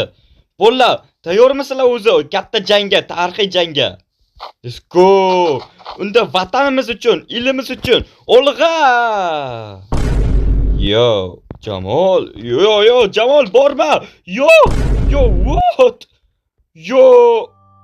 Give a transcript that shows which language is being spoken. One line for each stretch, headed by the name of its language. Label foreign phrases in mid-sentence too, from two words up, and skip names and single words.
Uzbek: Bolalar, tayyormisizlar o'zi katta jangga, tarixiy jangga?
English: Let's go.
Uzbek: Unda vatanimiz uchun, elimiz uchun olg'a. Yo, Jamol. Yo, Jamol borma.
English: Yo, what? Yo.